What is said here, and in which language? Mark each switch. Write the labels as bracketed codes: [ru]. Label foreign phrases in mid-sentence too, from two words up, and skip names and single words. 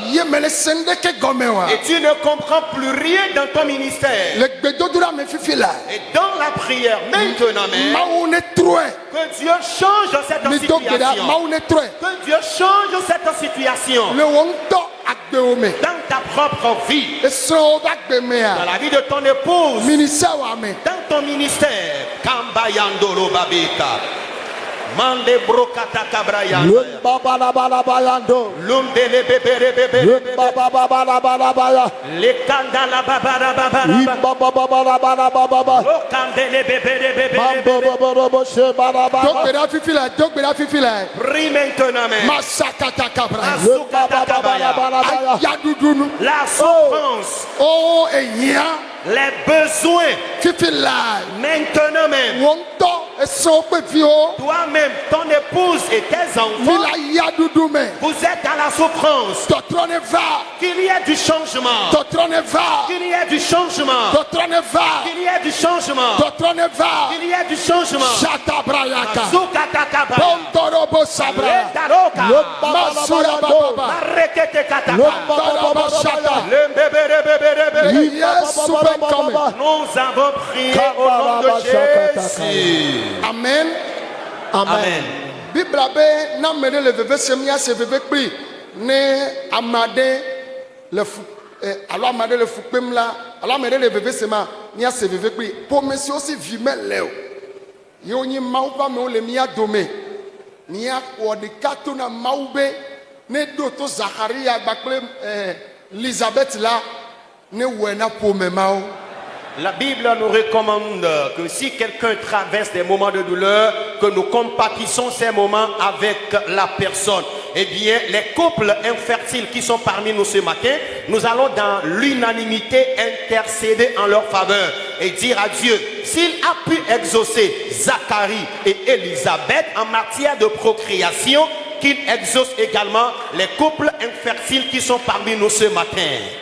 [fr] et tu ne comprends plus rien dans ton ministère, et dans la prière maintenant même, que Dieu change cette situation, que Dieu change cette situation dans ta propre vie, dans la vie de ton épouse, dans ton ministère. Kambayandolo babeka. Mande brokata kabraya. Lundele bebere bebere. Le kandala babara babara. Lokandele bebere bebere. Prie maintenant même. Masakata kabra. Asukata kabaya. Ayadudunu. La souffrance, Oh, eya. les besoins [ee] fifi la [fr] maintenant même, [ee] wɔn ŋutɔ esrɔ̃ kple viwo [fr] toi-même, ton épouse et tes [ee] mi [fr] enfants, [ee] le yaɖuɖu me [fr] vous êtes dans la souffrance. [ee] tɔtrɔ ne va [fr] Qu'il y ait du changement. [ee] tɔtrɔ ne va [fr] Qu'il y ait du changement. [ee] tɔtrɔ ne va [fr] Qu'il y ait du changement. [ee] tɔtrɔ ne va [fr] Qu'il y ait du changement. shatabrayaka Zukatakaba. pɔntɔrɔbo sabra Letaroka. masurababa Mareketekataka. pɔntɔrɔbo shata Lembebelebebelebe. [ee] yesu bɛ kɔmɛ [fr] Nous avons prié au nom de Jésus. [ee] amen [fr] Amen. [ee] bibla be n'ame ɖe le veve sem ya se veve kpli ne ame aɖe le fu alo ame aɖe le fu kpem la alo ame aɖe le veve sema mía se veve kpli ƒome siwo si vi mele o yewo nye mawu ƒe amewo le mía dome mía wɔ ɖeka to na mawu be ne ɖo to Zacharia kpakple Elizabeth la ne wɔe na ƒome mawo. [fr] La Bible nous recommande que si quelqu'un traverse des moments de douleur, que nous compatissons ces moments avec la personne. Eh bien, les couples infertiles qui sont parmi nous ce matin, nous allons dans l'unanimité intercéder en leur faveur et dire à Dieu, s'il a pu exaucer Zacharie et Élisabeth en matière de procréation, qu'il exauce également les couples infertiles qui sont parmi nous ce matin.